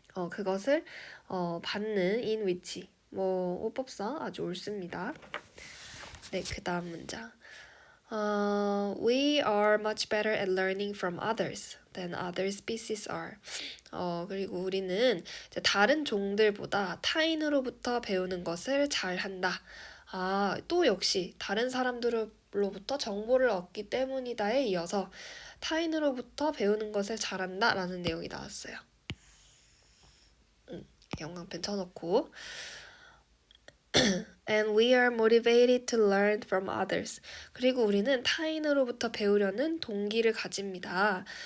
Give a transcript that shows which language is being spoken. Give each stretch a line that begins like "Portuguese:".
Korean: 그것을 받는 in which 어법상 아주 옳습니다. 네, 그 다음 문장.
English: We are much better at learning from others than other species are.
Korean: 그리고 우리는 이제 다른 종들보다 타인으로부터 배우는 것을 잘한다. 또 역시 다른 사람들로부터 정보를 얻기 때문이다에 이어서 타인으로부터 배우는 것을 잘한다 라는 내용이 나왔어요. 영광펜 쳐놓고
English: And we are motivated to learn from others.
Korean: 그리고 우리는 타인으로부터 배우려는 동기를 가집니다.